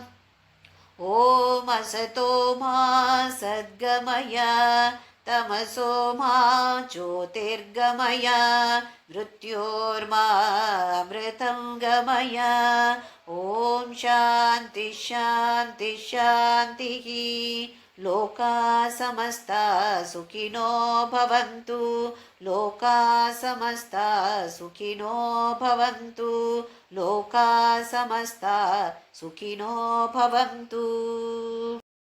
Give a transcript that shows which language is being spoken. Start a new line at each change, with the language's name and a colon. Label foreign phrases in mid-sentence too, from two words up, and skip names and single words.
Sanskrit: ఓం అసతో మా సద్గమయ తమసో మా జ్యోతిర్గమయ మృత్యోర్మామృతం గమయ. ఓం శాంతి శాంతి శాంతి. లోకా సమస్తా సుఖినో భవంతు. లోకా సమస్తా సుఖినో భవంతు. లోకా సమస్తా సుఖినో భవంతు.